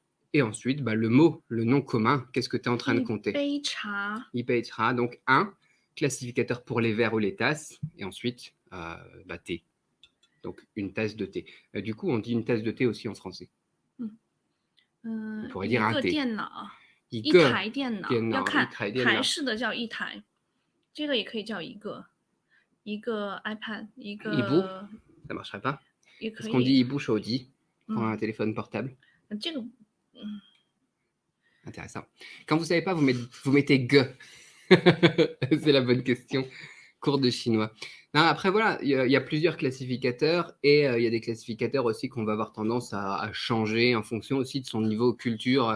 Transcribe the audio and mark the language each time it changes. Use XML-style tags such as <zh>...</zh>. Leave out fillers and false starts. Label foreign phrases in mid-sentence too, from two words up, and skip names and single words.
<fr>Et ensuite, le mot, le nom commun, qu'est-ce que tu es en train de compter? Ipei-cha, donc 1, classificateur pour les verres ou les tasses, et ensuite, thé. Donc, une tasse de thé. Du coup, on dit une tasse de thé aussi en français. On pourrait dire un thé.</fr> <zh>一台电脑，要看台式的叫一台，这个也可以叫一个 iPad， 一个</zh> <fr>Hibou, ça marcherait pas. Est-ce qu'on dit</fr> <zh>hibou shouji</zh> <fr>pour un téléphone portable?</fr> <zh>这个</zh> <fr>Intéressant. Quand vous ne savez pas, vous mettez ge. C'est la bonne question. Cours de chinois. Non, après, voilà, il y a plusieurs classificateurs et il y a des classificateurs aussi qu'on va avoir tendance à changer en fonction aussi de son niveau culture.</fr>